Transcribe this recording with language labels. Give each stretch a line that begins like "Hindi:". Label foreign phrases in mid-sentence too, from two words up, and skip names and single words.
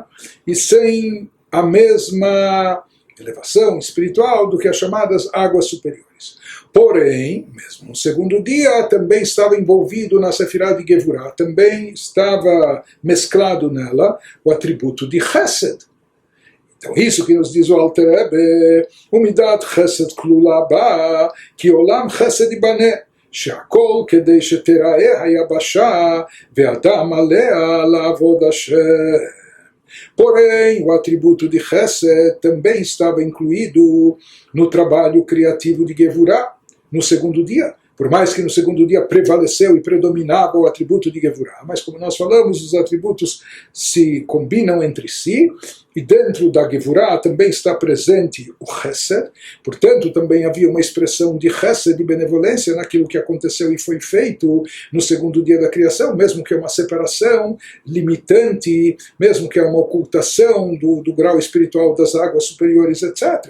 Portuguese: E sem a mesma elevação espiritual do que as chamadas águas superiores. Porém, mesmo no segundo dia, também estava envolvido na Sefirah de Gevurah, também estava mesclado nela o atributo de Chesed. Então, isso que nos diz o Alter Rebbe,
Hebrew: ומדת חסד כלולה בה, כי עולם חסד יבנה, שהכל כדי שתראה היבשה ואדם עליה לעבוד השם.
Portuguese: Porém, o atributo de Chesed também estava incluído no trabalho criativo de Gevurah, no segundo dia. Por mais que no segundo dia prevaleceu e predominava o atributo de Gevurah, mas como nós falamos, os atributos se combinam entre si, e dentro da Gevurah também está presente o Chesed, portanto também havia uma expressão de Chesed, de benevolência, naquilo que aconteceu e foi feito no segundo dia da criação, mesmo que é uma separação limitante, mesmo que é uma ocultação do grau espiritual das águas superiores, etc.